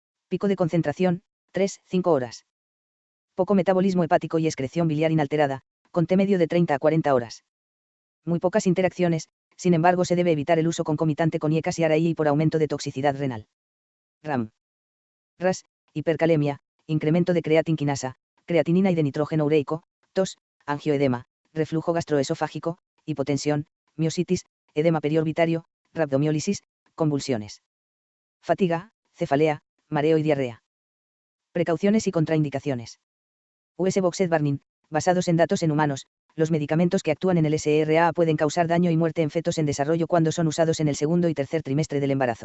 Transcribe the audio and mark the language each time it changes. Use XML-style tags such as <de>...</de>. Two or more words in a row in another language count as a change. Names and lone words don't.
<es>Pico de concentración, 3-5 horas. Poco metabolismo hepático y excreción biliar inalterada, con T medio de 30 a 40 horas. Muy pocas interacciones, sin embargo se debe evitar el uso concomitante con IECAS y ARAI por aumento de toxicidad renal. RAM. RAS, hipercalemia, incremento de creatinquinasa, creatinina y de nitrógeno ureico, tos, angioedema, reflujo gastroesofágico, hipotensión, miositis, edema periorbitario, rhabdomiólisis, convulsiones. Fatiga, cefalea, mareo y diarrea. Precauciones y contraindicaciones.</es> <en>US Boxed Warning,</en> <es>basados en datos en humanos, los medicamentos que actúan en el SRA pueden causar daño y muerte en fetos en desarrollo cuando son usados en el segundo y tercer trimestre del embarazo.</es>